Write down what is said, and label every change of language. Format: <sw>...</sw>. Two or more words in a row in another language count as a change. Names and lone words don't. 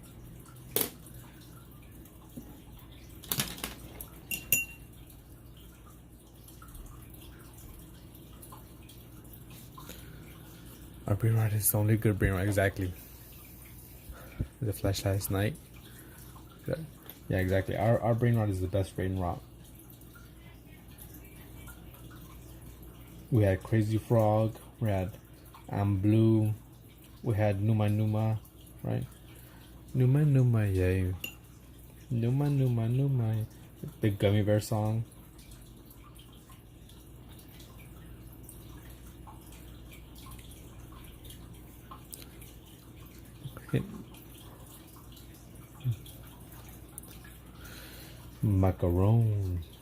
<en>Our brain rot is the only good brain rot, exactly. The flash last night. Yeah, exactly. Our brain rot is the best brain rot. We had Crazy Frog, we had I'm Blue, we had Numa Numa, right? Numa Numa, yeah. Numa Numa Numa. The Gummy Bear song. Macaron.</en>